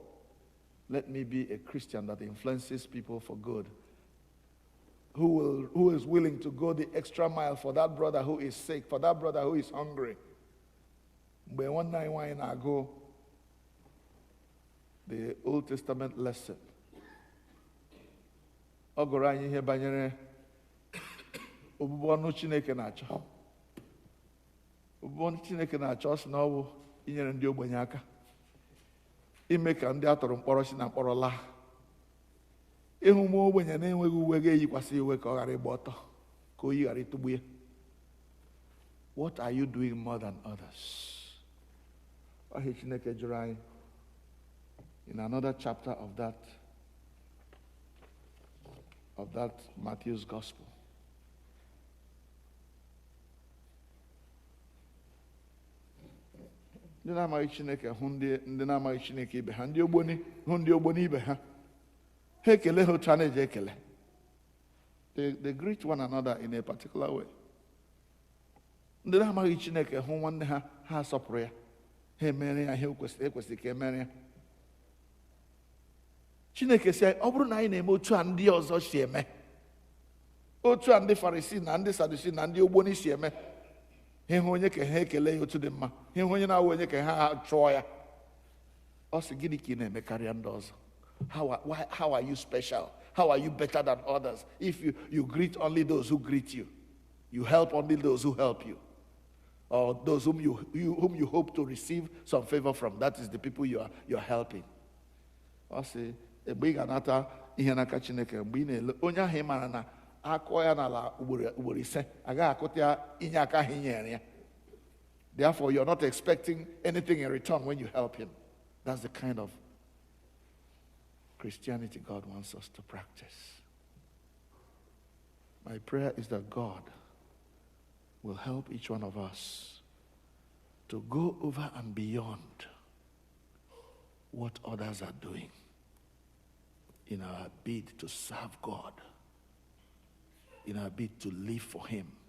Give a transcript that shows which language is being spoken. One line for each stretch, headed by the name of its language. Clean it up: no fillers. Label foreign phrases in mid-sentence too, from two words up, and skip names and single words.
English: Let me be a Christian that influences people for good, who is willing to go the extra mile for that brother who is sick, for that brother who is hungry. But one night when I go, the Old Testament lesson,
Igbo: ọ gụrụ anyị ihe banyere obubu ọnụ Chineke na-achọ. Obubu ọnụ Chineke na-achọ sị na ọ bụ inyere ndị ogbenye aka, ime ka ndị atọrọ mkpọrọ si na mkpọrọ laa, ịhụ ụmụ ogbenye na-enweghị uwe ga-eyikwasị uwe ka ọ ghara ịgba ọtọ, ka oyi ghara ịtụgbu ya.
English: What are you doing more than others?
Igbo: Ọhịa Chineke jụrụ anyị
English: in another chapter of that Matthew's Gospel.
Igbo: Ndị na-amaghị Chineke hụ ndị na-amaghị Chineke ibe ha, ndị ogboni hụ ndị ogboni ibe ha, ha ekele ha otu a na-eji ekele.
English: They greet one another in a particular way.
Igbo: Ndị na-amaghị Chineke hụ nwanne ha, ha asọpụrụ ya, ha emere ya ihe ekwesịrị ka emere ya. Chineke sị ọ bụrụ na anyị na-eme otu a ndị ọzọ si eme, otu a ndị Farisii na ndị Sadusii na ndị ogboni si eme, ịhụ onye ka ha ekele ya otu dị mma, ịhụ onye na-awụ onye ka ha chụọ ya. Ọ sị gịnị ka ị na-eme karịa ndị ọzọ?
English: How are you special? How are you better than others? If you greet only those who greet you, you help only those who help you, or those whom you hope to receive some favor from, that is the people you're helping.
Igbo: Ọ sị mgbe ị ga-anata ihe n'aka Chineke, mgbe ị na-ele onye ahụ ị mara na akụọ ya n'ala ugboro ise, agaghị akụta ya inye aka ahụ inyere ya.
English: Therefore, you're not expecting anything in return when you help him. That's the kind of Christianity God wants us to practice. My prayer is that God will help each one of us to go over and beyond what others are doing in our bid to serve God, in our bid to live for Him.